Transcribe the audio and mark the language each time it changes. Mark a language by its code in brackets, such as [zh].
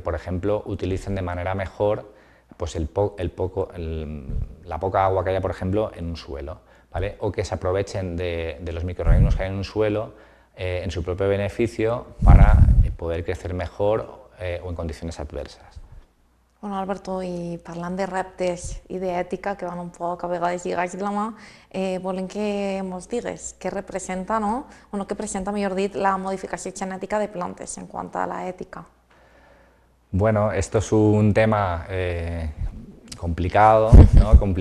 [es] Que, por ejemplo, utilicen de manera mejor pues la poca agua que haya, por ejemplo, en un suelo, ¿vale? O que se aprovechen de los microorganismos que hay en un suelo en su propio beneficio para poder crecer mejor o en condiciones adversas. [ca] Bueno, Alberto, i parlant de reptes i d'ètica, que van un poc a vegades lligats de la mà, volem que ens digues què representa, no? Bueno, què presenta, millor dit, la modificació genètica de plantes en quant a la ètica. [es] Bueno, esto es un tema complicado, ¿no?